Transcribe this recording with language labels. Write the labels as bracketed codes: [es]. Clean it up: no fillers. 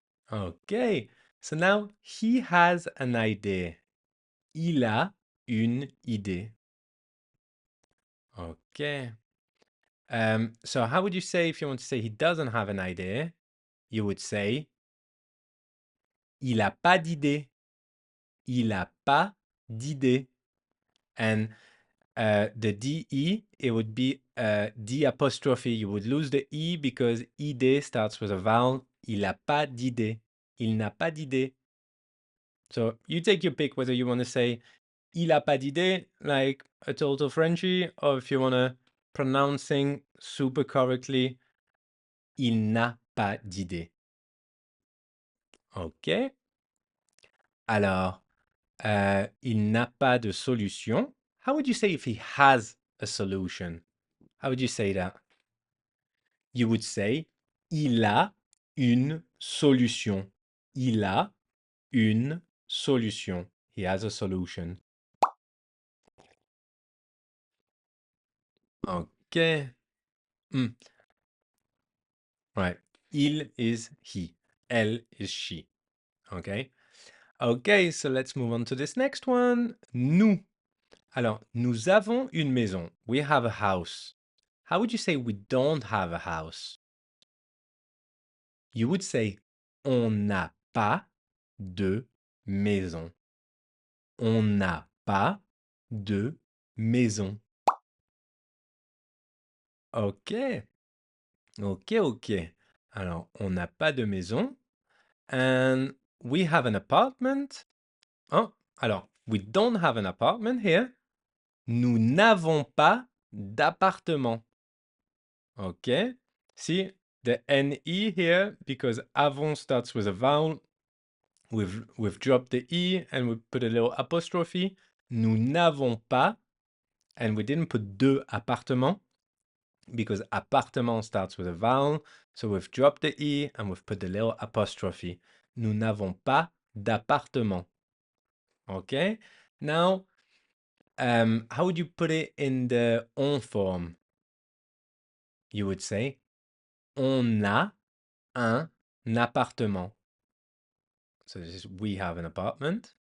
[en] Okay, so now he has an idea. [fr] Il a une idée. Okay. [en] So how would you say if you want to say he doesn't have an idea? You would say [fr] il a pas d'idée. Il a pas d'idée. [en] And the DE, it would be D apostrophe. You would lose the E because idée starts with a vowel. [fr] Il a pas d'idée. [en] Il n'a pas d'idée. So you take your pick whether you want to say [fr] il a pas d'idée, [en] like a total Frenchie, or if you want to pronouncing super correctly, [fr] il n'a pas d'idée. [en] OK. [fr] Alors, il n'a pas de solution. [en] How would you say if he has a solution? How would you say that? You would say [fr] il a une solution. Il a une solution. [en] He has a solution. Okay. Right. Il is he. Elle is she. Okay. Okay, so let's move on to this next one. [fr] Nous. Alors, nous avons une maison. [en] We have a house. How would you say we don't have a house? You would say [fr] on n'a pas de maison. On n'a pas de maison. OK. OK, OK. Alors, on n'a pas de maison. [en] And we have an apartment. Oh, alors, we don't have an apartment here. [fr] Nous n'avons pas d'appartement. [en] Okay. See the NE here because avon starts with a vowel. We've dropped the E and we put a little apostrophe. Nous n'avons pas, and we didn't put de appartement because appartement starts with a vowel. So we've dropped the E and we've put the little apostrophe. [fr] Nous n'avons pas d'appartement. [en] Okay. Now, how would you put it in the on form? You would say [fr] on a un appartement. [en] So this is we have an apartment.